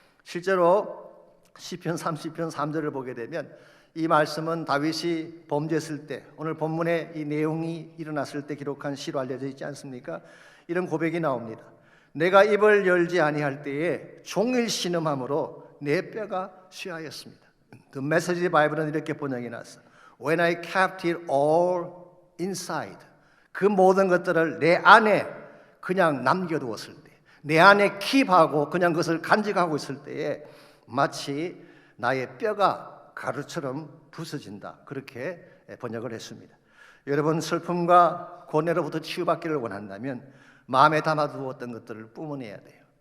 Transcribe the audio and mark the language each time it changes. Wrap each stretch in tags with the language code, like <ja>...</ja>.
<ko>실제로 시편 30편 3절을 보게 되면 이 말씀은 다윗이 범죄했을 때, 오늘 본문에 이 내용이 일어났을 때 기록한 시로 알려져 있지 않습니까? 이런 고백이 나옵니다. 내가 입을 열지 아니할 때에 종일 신음함으로 내 뼈가 쇠하였습니다. The Message 바이블은 이렇게 번역이 났어.</ko> <en>When I kept it all inside.</en> <ko>그 모든 것들을 내 안에 그냥 남겨두었을 때, 내 안에 킵하고 그냥 그것을 간직하고 있을 때에 마치 나의 뼈가 가루처럼 부서진다. 그렇게 번역을 했습니다. 여러분, 슬픔과 고뇌로부터 치유받기를 원한다면 마음에 담아두었던 것들을 뿜어내야 돼요.</ko>